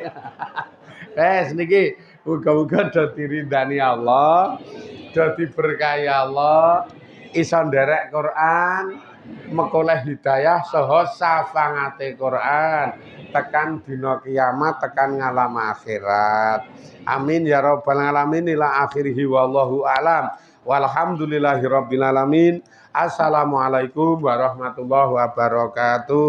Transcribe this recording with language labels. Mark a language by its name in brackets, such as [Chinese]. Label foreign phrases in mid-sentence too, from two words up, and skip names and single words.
[Javanese] Wes niki muga-muga do dirindani Allah, do diberkahi Allah, iso nderek Quran, mekoleh hidayah saha safangate Quran tekan dina kiamat, tekan ngalam akhirat. [Arabic] آمين يا رب العالمين. إلى آخره والله أعلم والحمد لله رب العالمين. السلام عليكم ورحمة الله وبركاته.